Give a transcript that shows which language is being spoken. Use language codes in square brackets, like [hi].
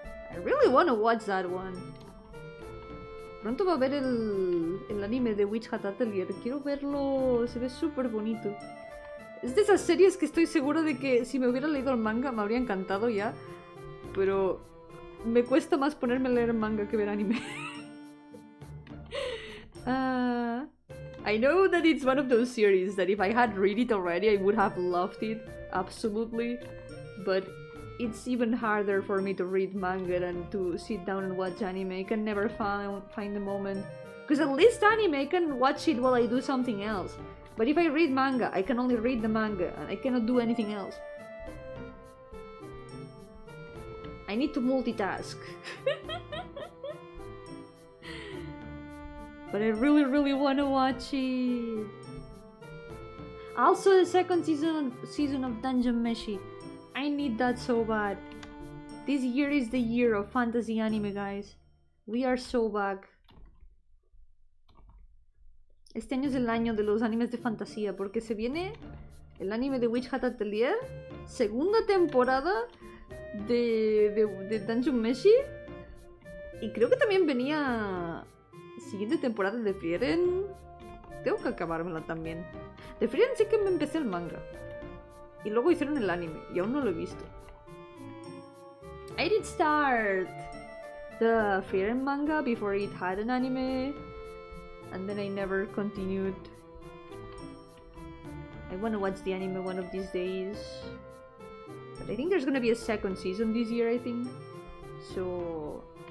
[en] I really want to watch that one. [es] Pronto va a ver el anime de Witch Hat Atelier. Quiero verlo, se ve súper bonito. Es de esas series que estoy segura de que si me hubiera leído el manga me habría encantado ya. Pero me cuesta más ponerme a leer manga que ver anime. [en] I know that it's one of those series that if I had read it already I would have loved it. Absolutely. But it's even harder for me to read manga than to sit down and watch anime. I can never find the moment. Because at least anime I can watch it while I do something else. But if I read manga, I can only read the manga and I cannot do anything else. I need to multitask. But I really want to watch it. Also the second season of Dungeon Meshi. I need that so bad. This year is the year of fantasy anime, guys. We are so back. [es] Este año es el año de los animes de fantasía, porque se viene el anime de Witch Hat Atelier, segunda temporada de Dungeon Meshi, y creo que también venía siguiente temporada de Frieren. Tengo que acabármela también. De Frieren sí que me empecé el manga, y luego hicieron el anime, y aún no lo he visto. [en] I did start the Frieren manga before it had an anime. And then I never continued. I want to watch the anime one of these days. But I think there's gonna be a second season this year, I think. So...